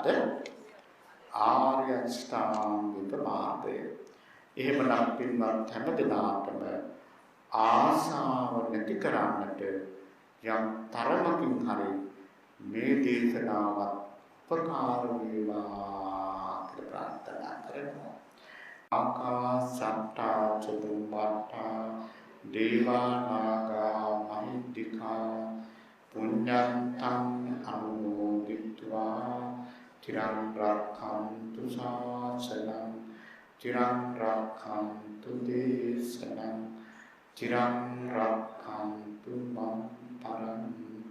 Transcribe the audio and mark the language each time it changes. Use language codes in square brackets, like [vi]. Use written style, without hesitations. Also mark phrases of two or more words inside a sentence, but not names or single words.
[si] ආර්ය අෂ්ටාංගික මාර්ගය. එහෙමනම් පින්වත් හැම දිනාටම ආසාව නැති කරන්නට යම් තරමකින් හරි මේ දේශනාවත් උපකාර වේවා කියලා ප්‍රාර්ථනා කරනවා. [pi] ආකාසට්ටා චුම්බට්ටා දේවා නාග මහිද්దికා පුඤ්ඤන්තං අනුමෝදිत्वा තිරං රක්ඛන්තු ශාසනං තිරං රක්ඛන්තු දේශනං තිරං රක්ඛන්තු මම් පරං